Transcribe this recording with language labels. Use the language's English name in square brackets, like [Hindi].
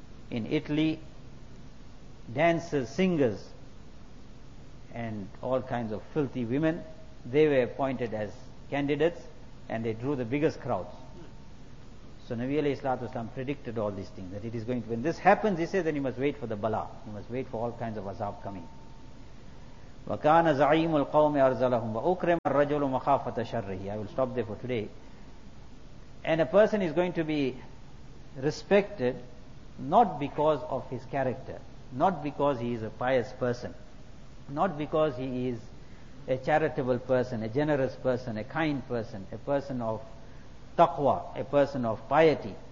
[English] In Italy, dancers, singers, and all kinds of filthy women, they were appointed as candidates and they drew the biggest crowds. So Nabi alayhi salatu wasalam predicted all these things, that it is going to, when this happens, he says, then you must wait for the bala, you must wait for all kinds of azab coming. [Arabic] وكان زعيم القوم ارزلهم واكرم الرجل مخافه شره. [English] I will stop there for today. And a person is going to be respected not because of his character, not because he is a pious person, not because he is a charitable person, a generous person, a kind person, a person of taqwa, a person of piety.